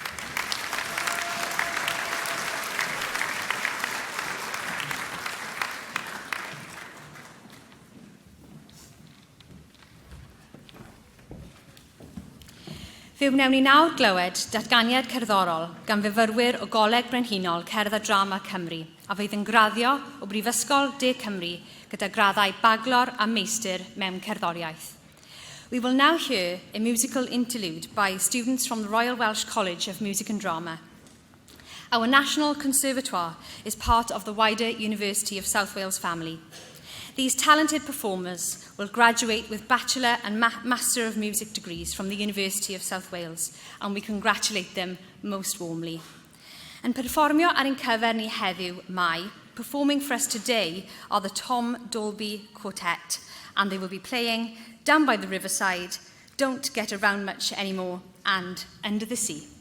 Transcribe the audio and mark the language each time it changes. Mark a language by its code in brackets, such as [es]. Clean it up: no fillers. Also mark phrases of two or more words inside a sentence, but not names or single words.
[cy] Fe wnawn ni nawr glywed datganiad cerddorol gan fyfyrwyr o Goleg Brenhinol Cerdd a Drama Cymru a fydd yn graddio o Brifysgol De Cymru gyda graddau baglor a meistr mewn cerddoriaeth. [en] We will now hear a musical interlude by students from the Royal Welsh College of Music and Drama. Our National Conservatoire is part of the wider University of South Wales family. These talented performers will graduate with Bachelor and Master of Music degrees from the University of South Wales, and we congratulate them most warmly. [cy] Yn perfformio ar ein cyfer ni heddiw Mai, [en] performing for us today are the Tom Dolby Quartet, and they will be playing Down by the Riverside, Don't Get Around Much Anymore, and Under the Sea.